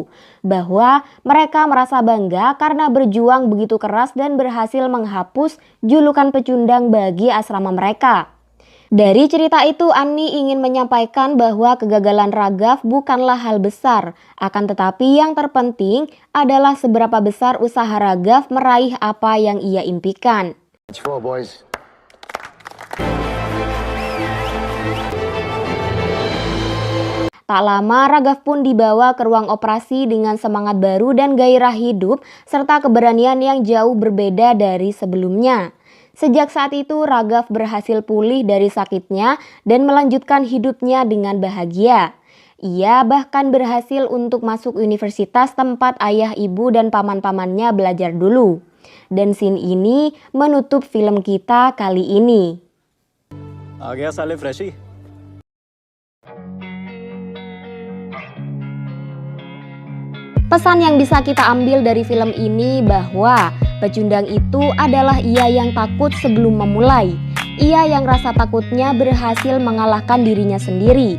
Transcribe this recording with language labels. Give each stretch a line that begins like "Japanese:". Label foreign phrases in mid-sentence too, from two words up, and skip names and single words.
Indonesian: Bahwa mereka merasa bangga karena berjuang begitu keras dan berhasil menghapus julukan pecundang bagi asrama mereka. Dari cerita itu, Ani ingin menyampaikan bahwa kegagalan Raghav bukanlah hal besar. Akan tetapi yang terpenting adalah seberapa besar usaha Raghav meraih apa yang ia impikan.
English: Let's go, boys.
Indonesian: Tak lama, Raghav pun dibawa ke ruang operasi dengan semangat baru dan gairah hidup, serta keberanian yang jauh berbeda dari sebelumnya. Sejak saat itu Raghav berhasil pulih dari sakitnya dan melanjutkan hidupnya dengan bahagia. Ia bahkan berhasil untuk masuk universitas tempat ayah, ibu, dan paman-pamannya belajar dulu. Dan scene ini menutup film kita kali ini.
Hindi: आ गया साले फ्रेशी।
Indonesian: Pesan yang bisa kita ambil dari film ini bahwa pecundang itu adalah ia yang takut sebelum memulai. Ia yang rasa takutnya berhasil mengalahkan dirinya sendiri.